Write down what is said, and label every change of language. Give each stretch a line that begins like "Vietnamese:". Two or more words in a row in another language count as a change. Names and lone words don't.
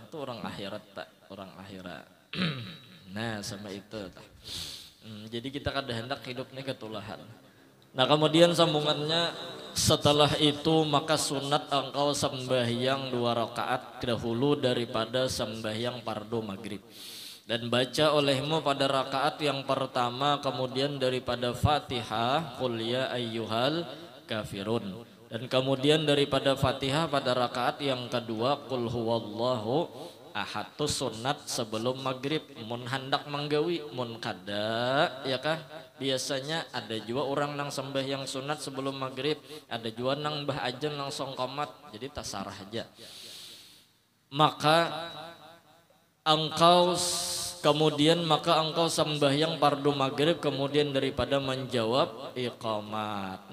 Banjar: Itu orang akhirat tak orang akhirat. Nah sama itu jadi kita kada hendak hidup ini ketulahan.
Malay: Nah kemudian sambungannya setelah itu maka sunat engkau sembahyang 2 rakaat dahulu daripada sembahyang fardu maghrib dan baca olehmu pada rakaat yang pertama kemudian daripada Fatihah
Arabic: قل يا أيها الكافرون
Malay: dan kemudian daripada Fatihah pada rakaat yang kedua
Arabic: قل هو الله أحد.
Banjar: Itu sunat sebelum maghrib. Mun hendak menggawi mun kada ya kah biasanya ada juga orang nang sembahyang sunat sebelum maghrib, ada juga nang bah ajan langsung komat, jadi tasarah aja.
Malay: Maka engkau sembahyang fardu maghrib kemudian daripada menjawab iqamat.